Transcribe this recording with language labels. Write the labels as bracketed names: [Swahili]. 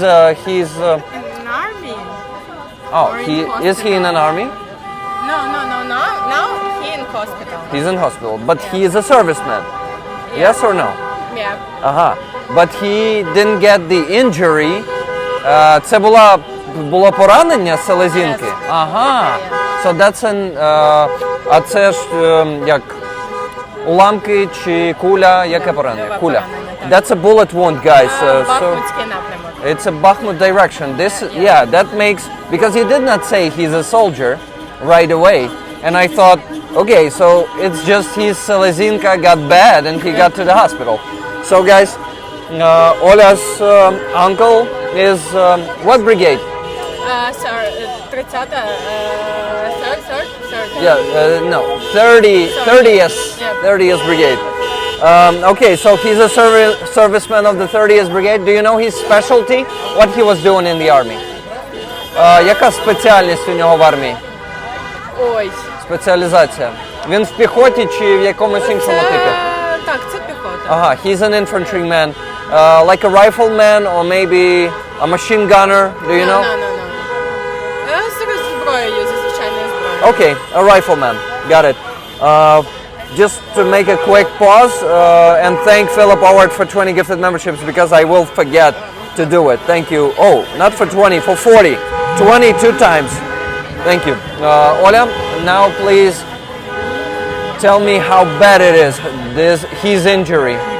[English] In an army. is he in an army? No. Now he in hospital. He's in hospital, but he is a serviceman. Yes or no? Yeah. But he didn't get the injury. [Ukrainian] Це було поранення селезінки. [English] So that's an [Ukrainian] а це ж як уламки чи куля, яке поранення? Куля. [English] That's a bullet wound, guys. So [Ukrainian] Бахмутський напрямок. [English] it's a Bakhmut direction. That makes, because he did not say he's a soldier right away. And I thought, okay, so it's just his selezinka got bad and he got to the hospital. So guys, Ola's uncle is what brigade? Sir, 30, third. Yeah, no, 30th, Yeah. 30th brigade. Okay, so he's a serviceman of the 30th brigade. Do you know his specialty? What he was doing in the army? [Ukrainian] Яка спеціальність у нього в армії? Ой. Спеціалізація. Він в піхоті чи в якомусь іншому типі? Так, це піхота. Ага, [English] he's an infantryman, like a rifleman or maybe a machine gunner. Do you know? No. [Ukrainian] Серед зброєю, звичайною зброєю. [English] Okay, a rifleman. Got it. Just to make a quick pause and thank Philip Howard for 20 gifted memberships because I will forget to do it. Thank you. Oh, not for 20, for 40. 22 times. Thank you. Ola, now please tell me how bad it is, his injury.